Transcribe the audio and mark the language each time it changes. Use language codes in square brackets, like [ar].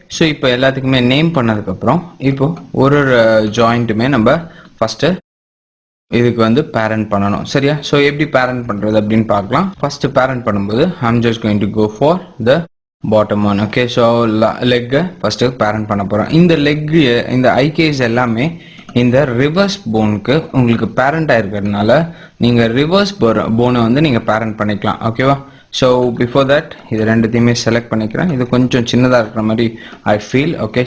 [ta] So இப்போ எல்லாத்துக்குமே name பண்ணதுக்கு அப்புறம் இப்போ ஒரு ஜாயிண்ட்டுமே நம்ம ஃபர்ஸ்ட் இதுக்கு வந்து பேரண்ட் பண்ணணும், சரியா? ஸோ எப்படி பேரண்ட் பண்றது அப்படின்னு பார்க்கலாம். ஃபர்ஸ்ட் பேரண்ட் பண்ணும்போது [en] I'm just going to go for the bottom one, okay. [ta] So leg first parent பண்ண போறேன். இந்த லெக் இந்த ஐகேஸ் எல்லாமே இந்த ரிவர்ஸ் போனுக்கு உங்களுக்கு பேரண்ட் ஆயிருக்கிறதுனால நீங்க ரிவர்ஸ் போனை வந்து நீங்க பேரண்ட் பண்ணிக்கலாம், ஓகேவா? ஸோ [en] before that [ta] இது ரெண்டுத்தையுமே செலக்ட் பண்ணிக்கிறேன். இது கொஞ்சம் சின்னதாக இருக்கிற மாதிரி ஐ ஃபீல், ஓகே.